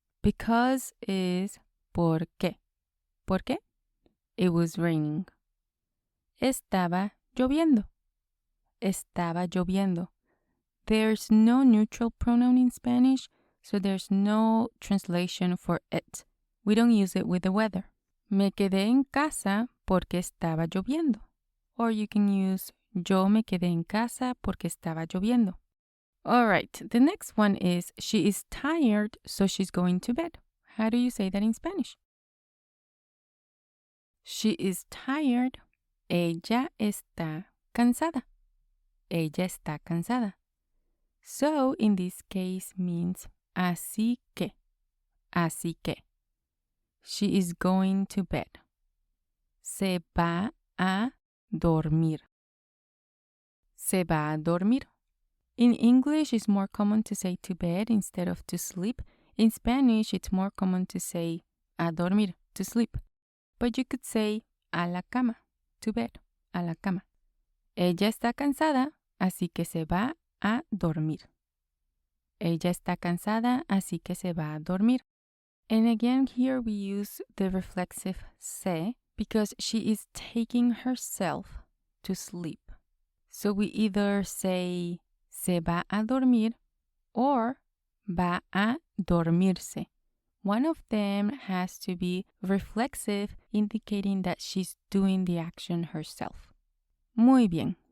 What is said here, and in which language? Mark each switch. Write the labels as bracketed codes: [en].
[en] Because is [es] ¿por qué? ¿Por qué? [en] It was raining. [es] Estaba lloviendo. Estaba lloviendo. [en] There's no neutral pronoun in Spanish, so there's no translation for it. We don't use it with the weather. [es] Me quedé en casa porque estaba lloviendo. [en] Or you can use [es] yo me quedé en casa porque estaba lloviendo. [en] All right, the next one is she is tired, so she's going to bed. How do you say that in Spanish? She is tired. [es] Ella está cansada. Ella está cansada. [en] So, in this case means [es] así que. Así que. [en] She is going to bed. [es] Se va a dormir. Se va a dormir. [en] In English, it's more common to say to bed instead of to sleep. In Spanish, it's more common to say a dormir, to sleep. But you could say a la cama, to bed, a la cama. [es] Ella está cansada, así que se va a dormir. Ella está cansada, así que se va a dormir. [en] And again, here we use the reflexive se because she is taking herself to sleep. So we either say se va a dormir or va a dormirse. One of them has to be reflexive, indicating that she's doing the action herself. [es] Muy bien.